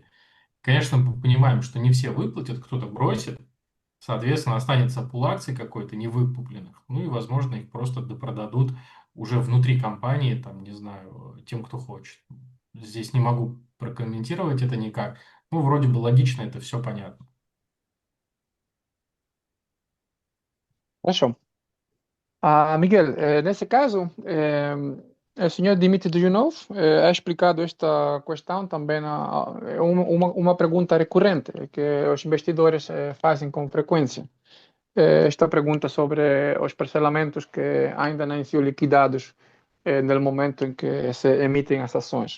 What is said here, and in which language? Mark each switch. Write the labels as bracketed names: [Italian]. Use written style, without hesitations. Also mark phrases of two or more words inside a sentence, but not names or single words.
[Russian] Конечно, мы понимаем, что не все выплатят, кто-то бросит, соответственно, останется пул акций какой-то невыкупленных, и, возможно, их просто допродадут уже внутри компании, там, не знаю, тем, кто хочет. Здесь не могу прокомментировать это никак. Вроде бы логично, это все понятно. Хорошо. [Portuguese] Miguel, nesse caso, o senhor Dimitri Duyunov ha explicado esta questão também, é uma pergunta recorrente que os investidores fazem com frequência. Esta pergunta sobre os parcelamentos que ainda não sido liquidados no momento em que se emitem as ações.